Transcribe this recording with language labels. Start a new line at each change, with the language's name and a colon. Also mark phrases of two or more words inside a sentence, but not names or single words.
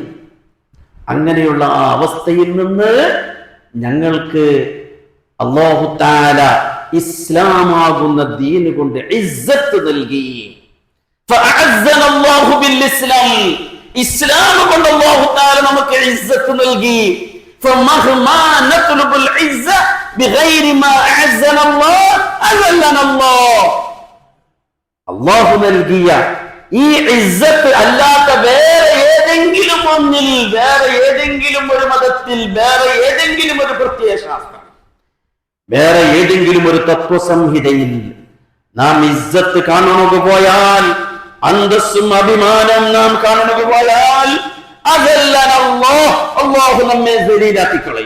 Malayalam: അങ്ങനെയുള്ള ആ അവസ്ഥയിൽ നിന്ന് ഞങ്ങൾക്ക്
Arabic: الله تعالى
Malayalam: ഇസ്ലാമാകുന്ന ദീന് കൊണ്ട് ഇസ്സത്ത് നൽകി.
Arabic: فأعزنا الله بالإسلام.
Malayalam: ഇസ്ലാം കൊണ്ട്
Arabic: الله تعالى
Malayalam: നമുക്ക് ഇസ്സത്ത് നൽകി.
Arabic: فمهما نطلب العزة بغير ما أعزنا الله أذلنا الله.
Malayalam: അല്ലാഹു നൽകിയ ഈ ഇസ്സത്ത് അല്ലാത്ത വേറെ ഏതെങ്കിലും ഒന്നിൽ, വേറെ ഏതെങ്കിലും ഒരു മതത്തിൽ, വേറെ ഏതെങ്കിലും ഒരു പ്രത്യയശാസ്ത്രം, വേറെ ഏതെങ്കിലും ഒരു തത്വസംഹിതയിൽ നാം ഇസ്സത്ത് കാണുക പോയാൽ, അന്തസ്സും അഭിമാനം നാം കാണുക പോയാൽ അല്ലാഹു നമ്മെ ദലീലാക്കി കളയും.